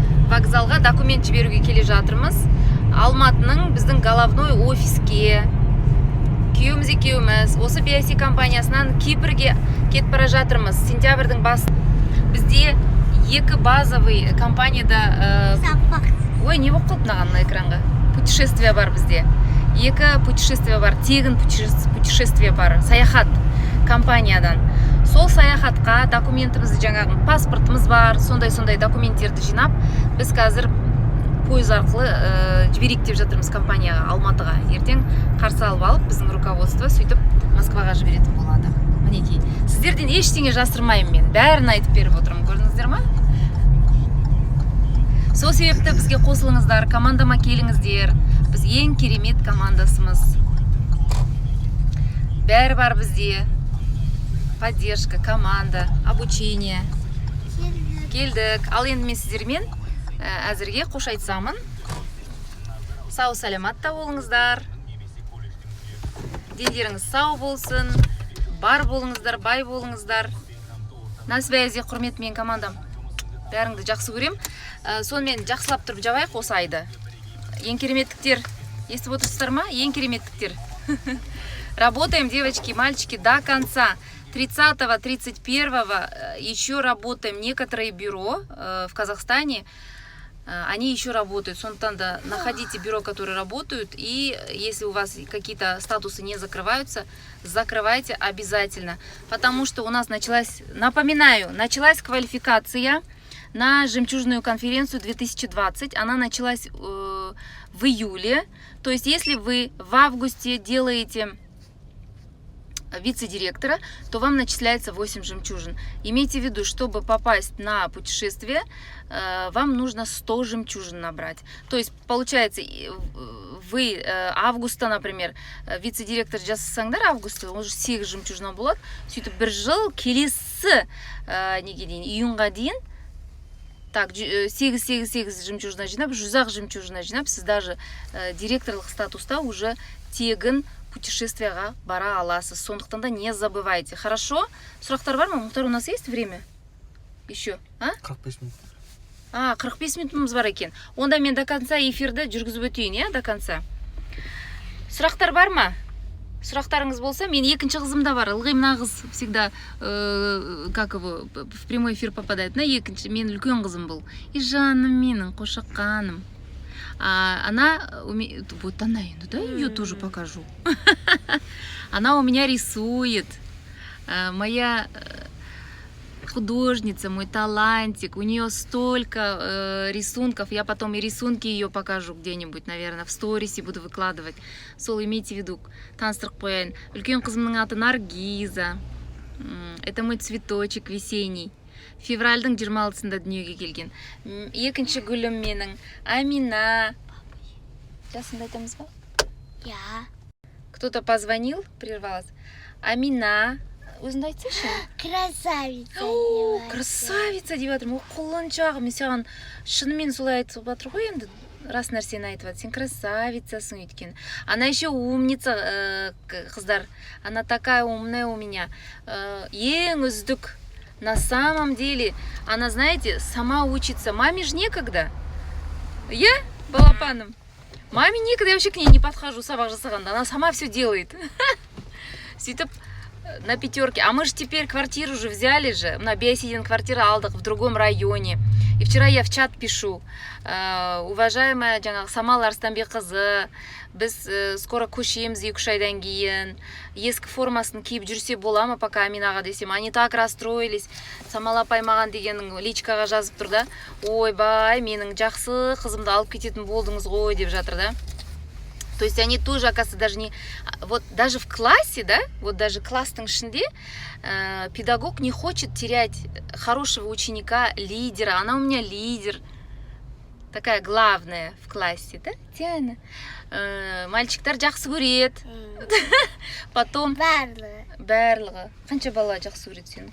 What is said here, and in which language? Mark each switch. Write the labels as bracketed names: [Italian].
[Kazakh] Вокзалға документ жіберуге келе жатырмыз. Алматының біздің головной офиске. Күйеуіміз екеуміз осы BIC компаниясынан Кипрге кетіп бара жатырмыз. Сентябрьдің басында бізде 2 базовый компанияда ой, не болып қалды мынаған экранға? Путешествие бар бізде. 2 путешествие бар, тегін путешествие бар, саяхат компаниядан. Сол саяхатқа документімізді, жаңағы паспортымыз бар, сондай документтерді жинап, біз қазір пойыз арқылы жіберейік деп жатырмыз компанияға, Алматыға. Ертең қарсы алып алып, біздің руководство сөйтіп Москваға жіберетін болады. Мінекей. Сіздерден ештеңе жасырмаймын мен. Бәрін айтып беріп отырмын. Көрдіңіздер ма? Сол себепті бізге қосылыңыздар, командама келіңіздер. Біз ең керемет командасымыз. бәрі бар бізде. [Russian] Поддержка, команда, обучение. [Kazakh] Келдік. Ал енді мен сіздермен әзірге қош айтсамын. Сау саламатта болыңыздар. Дендеріңіз сау болсын. Бар болыңыздар, бай болыңыздар. [Russian] На связи, [Kazakh] құрметті мен командам. Бәріңді жақсы көрем. Сонымен жақсылап тұрып жабайық осы айды. Ең кереметтіктер. Естіп отырсыздар ма? Ең кереметтіктер. [Russian] Работаем, девочки, мальчики, до конца. 30-го, 31-го еще работаем. Некоторые бюро в Казахстане, они еще работают. [Kazakh] Сондықтан да [Russian] находите бюро, которые работают. И если у вас какие-то статусы не закрываются, закрывайте обязательно. Потому что у нас началась, напоминаю, началась квалификация на жемчужную конференцию 2020. Она началась в июле. То есть, если вы в августе делаете вице-директора, то вам начисляется 8 жемчужин. Имейте в виду, чтобы попасть на путешествие, вам нужно 100 жемчужин набрать. То есть, получается, вы августа, например, вице-директор [Kazakh] жасасаңдар [Russian] августа, уже 8 жемчужин [Kazakh] болады. Сөйтіп бір жыл келесі неге дейін, июньға дейін, так, 8 жемчужина жинап, 100 жемчужина жинап, сіз даже директорлық статуста уже тегін путешествияға бара аласыз. Сондықтан да [Russian] не забывайте. Хорошо? [Kazakh] Сұрақтар бар ма? [Russian] Мұхтар, у нас есть время? Еще? 45 минут. [Kazakh] 45 минутымыз бар екен. Онда мен [Russian] до конца [Kazakh] эфирді жүргізіп өтейін, до конца. Сұрақтар бар ма? Сұрақтарыңыз болса, мен екінші қызым да бар. Ылғи мына қыз [Russian] всегда, как его, в прямой эфир попадает. [Kazakh] На екінші, мен үлкен қызым бұл. И жаным менің, қошаққаным. [Russian] Она умеет, вот она, ну да, ее тоже покажу. Она у меня рисует. Моя художница, мой талантик. У нее столько рисунков. Я потом и рисунки ее покажу где-нибудь, наверное, в сторисе буду выкладывать. [Kazakh] Сол, [Russian] имейте в виду, [Kazakh] таныстырып қояйын. Үлкен қызымның аты Наргиза. [Russian] Это мой цветочек весенний. [Kazakh] Февральдың 26-сында дүниеге келген. Екінші гүлім менің Амина. Жасында айтамыз ба? [Russian] Я. Кто-то позвонил, прервалась. [Kazakh] Амина. Өзіңді айтсайшы? [Russian] Красавица. [Kazakh] Красавица деп жатырмын. Ол құлыншағым. Мен саған шынымен солай айтып жатыр ғой енді. Рас нәрсені айтып жатыр. Сен красавицасың өйткені. [Russian] Она еще умница, [Kazakh] қыздар. [Russian] Она такая умная у меня. [Kazakh] Ең үздік. [Russian] На самом деле, она, знаете, сама учится. Маме же некогда. Я балапаном. Маме некогда, я вообще к ней не подхожу, [Kazakh] сабақ жасағанда. [Russian] Она сама все делает. [Kazakh] Сөйтіп, [Russian] на 5. А мы же теперь квартиру уже взяли же. На Биосидин [Kazakh] квартира алдық [Russian] в другом районе. И вчера я в чат пишу. Уважаемая [Kazakh] жаңағы Самал Арыстанбекқызы, біз скоро көшеміз 2-3 айдан кейін. Ескі формасын киіп жүрсе бола ма пока Аминаға десем. [Russian] Они так расстроились. [Kazakh] Самал апай маған дегенің личкаға жазып тұр да. Ойбай, менің жақсы қызымды алып кететін болдыңыз ғой деп жатыр да. [Russian] То есть они тоже, оказывается, даже не... Вот даже в классе, да, вот даже [Kazakh] классның ішінде [Russian] педагог не хочет терять хорошего ученика, лидера. Она у меня лидер. Такая главная в классе, да, Диана? [Kazakh] Мальчиктар жақсы көреді. [Russian] Потом... [Kazakh] Барлығы. Қанша бала жақсы көреді сені?